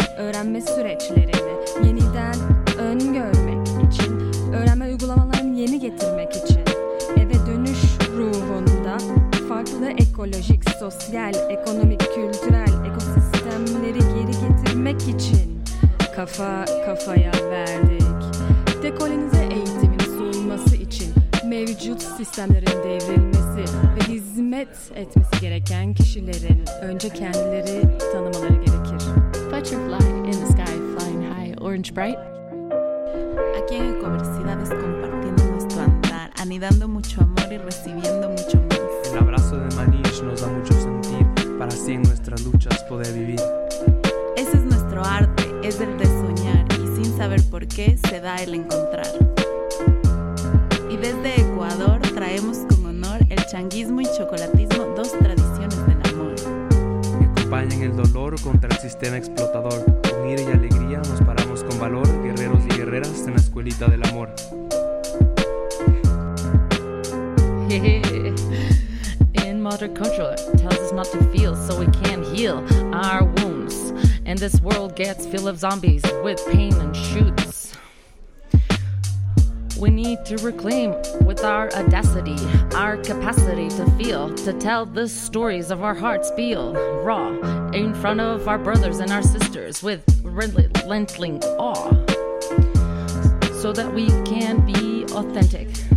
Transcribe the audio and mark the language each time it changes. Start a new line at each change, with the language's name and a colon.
Turkish: öğrenme süreçlerini yeniden öngörmek için, öğrenme uygulamalarını yeni getirmek için, eve dönüş ruhunda farklı ekolojik, sosyal, ekonomik, kültürel ekosistemleri geri getirmek için kafa kafaya verdik. Dekolonize eğitimin sunulması için mevcut sistemlerin devrilmesi ve hizmet etmesi gereken kişilerin önce kendileri tanımaları gerekir.
English: Butterfly in the sky flying high, orange bright.
Spanish: Aquí en Ecoversidades compartiendo nuestro andar, anidando mucho amor y recibiendo mucho más. El abrazo de Manish nos da mucho sentir, para así en nuestras luchas poder vivir. Ese es nuestro arte, es el de soñar, y sin saber por qué se da el encontrar. Y desde Ecuador traemos con honor el changuismo y chocolatismo, dos tradiciones del amor. Que acompañen el dolor contra el sistema explotador. Con ira y alegría nos paramos con valor, guerreros y guerreras en la escuelita del amor.
English: In modern culture tells us not to feel, so we can't heal our wounds. And this world gets full of zombies with pain and shoots. We need to reclaim with our audacity, our capacity to feel, to tell the stories of our hearts, feel raw in front of our brothers and our sisters with relentless awe, so that we can be authentic.